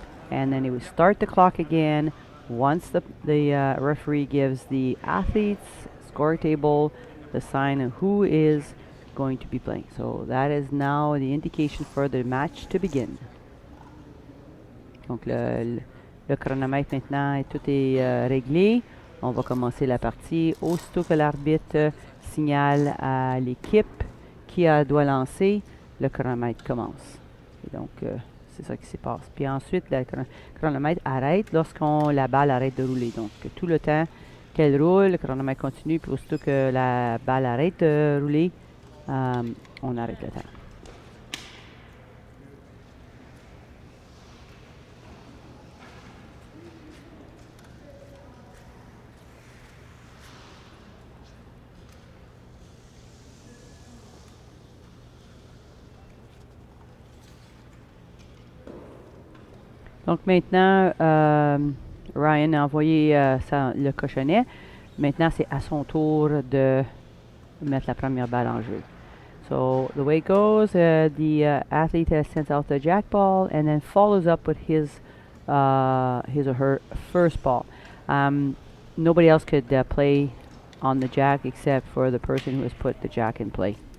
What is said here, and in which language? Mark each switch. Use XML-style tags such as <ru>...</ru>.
<en>And then it would start the clock again once the referee gives the athletes score table the sign of who is going to be playing. So that is now the indication for the match to begin.</en> <fr>Donc le chronomètre maintenant, tout est réglé. On va commencer la partie. Aussitôt que l'arbitre signale à l'équipe qui doit lancer, le chronomètre commence. Et donc c'est ça qui se passe. Puis ensuite, le chronomètre arrête lorsqu'on la balle arrête de rouler. Donc tout le temps qu'elle roule, le chronomètre continue. Puis aussitôt que la balle arrête de rouler, on arrête le temps. Donc maintenant, Ryan a envoyé le cochonnet. Maintenant, c'est à son tour de mettre la première balle en jeu.</fr> <en>So the way it goes, the athlete sends out the jack ball and then follows up with his or her first ball. Nobody else could play on the jack except for the person who has put the jack in play.</en>